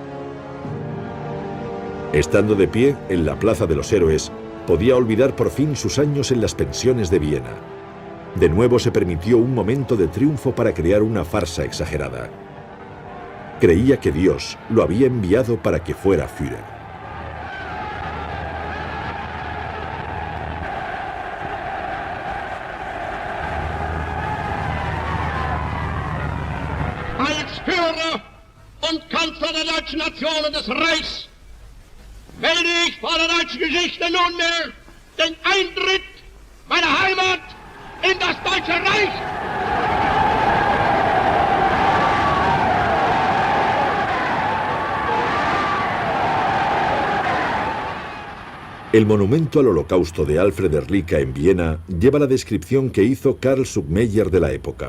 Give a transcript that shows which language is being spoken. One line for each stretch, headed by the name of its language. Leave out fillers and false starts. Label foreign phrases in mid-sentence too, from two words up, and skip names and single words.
Spanish: Estando de pie en la Plaza de los Héroes, podía olvidar por fin sus años en las pensiones de Viena. De nuevo se permitió un momento de triunfo para crear una farsa exagerada. Creía que Dios lo había enviado para que fuera Führer.
German: Kanzler der deutschen Nation und des Reichs, wähle ich vor der deutschen Geschichte nunmehr den Eintritt meiner Heimat in das Deutsche Reich.
Spanish: El monumento al Holocausto de Alfred Ehrlich en Viena lleva la descripción que hizo Karl Zuckmeyer de la época.